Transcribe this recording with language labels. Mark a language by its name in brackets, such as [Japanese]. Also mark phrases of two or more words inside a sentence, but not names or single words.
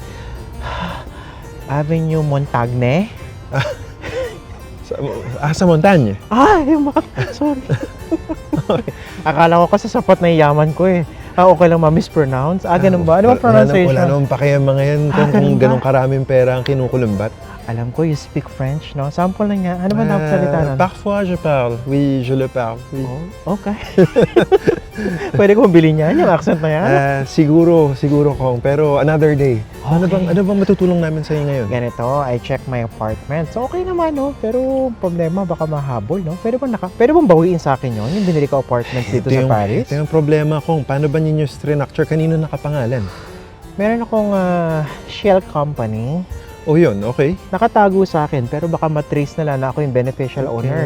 [Filipino] Avenue Montagne. Sa Montagne. Sorry. Akala ko kasi sapat na yaman ko okay lang ma-mispronounce. Ganun ba? Ano ba pronunciation? Wala naman pa kaya mga yan kung ganun ba? ganong karaming pera ang kinukulumbat. Alam ko, [English] you speak French, no? [Filipino] Sample lang yan. Ano ba nakasalita nun? [French] Parfois je parle. Oui, je le parle. Oui. [Filipino] Okay. Pwede kong bilhin yan, yung accent na yan. Siguro Kong. Pero [English] another day. [Filipino] Ano bang matutulong namin sa iyo ngayon? Ganito, [English] I check my apartment. [Filipino] So, okay naman, no? Pero problema, baka mahabol, no? Pwede bang bawiin sa akin yun? Yung binili ko apartment dito sa Paris? Ito yung problema, Kong. Paano ba ninyo structure? Kanino nakapangalan? Meron akong shell company. O yun, okay. Nakatago sa akin, pero baka matrace na lang na ako yung [English] beneficial owner.